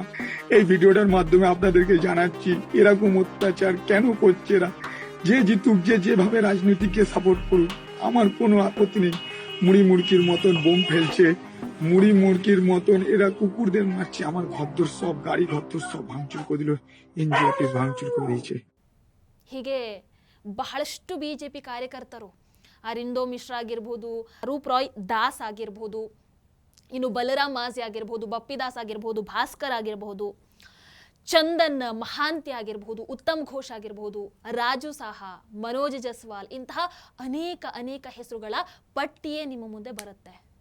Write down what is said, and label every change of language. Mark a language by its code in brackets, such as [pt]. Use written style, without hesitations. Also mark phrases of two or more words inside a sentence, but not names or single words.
[bn] এই ভিডিওটার মাধ্যমে আপনাদেরকে জানাচ্ছি এরকম অত্যাচার কেন করছে এরা। যে জিতুক, যে যেভাবে রাজনীতিকে সাপোর্ট করুক, আমার কোনো আপত্তি নেই। মুড়ি মুড়কির মতন বোম ফেলছে, মুড়ি মুড়কির মতন এরা কুকুরদের মারছে। আমার ঘরদোর সব, গাড়ি ঘরদোর সব ভাঙচুর করে দিল, [en] NGO office [bn] ভাঙচুর করে দিয়েছে। [kn] ಹೀಗೆ ಬಹಳಷ್ಟು ಬಿಜೆಪಿ ಕಾರ್ಯಕರ್ತರು, ಅರಿಂದೋ ಮಿಶ್ರಾ ಆಗಿರ್ಬೋದು, ರೂಪ್ ರಾಯ್ ದಾಸ್ ಆಗಿರ್ಬೋದು, ಇನ್ನು ಬಲರಾಮ್ ಮಾಜಿ ಆಗಿರ್ಬೋದು, ಬಪ್ಪಿದಾಸ್ ಆಗಿರ್ಬೋದು, ಭಾಸ್ಕರ್ ಆಗಿರ್ಬೋದು, ಚಂದನ್ ಮಹಾಂತಿ ಆಗಿರ್ಬೋದು, ಉತ್ತಮ್ ಘೋಷ್ ಆಗಿರ್ಬೋದು, ರಾಜು ಸಾಹಾ, ಮನೋಜ್ ಜಸ್ವಾಲ್, ಇಂತಹ ಅನೇಕ ಅನೇಕ ಹೆಸರುಗಳ ಪಟ್ಟಿಯೇ ನಿಮ್ಮ ಮುಂದೆ ಬರುತ್ತೆ.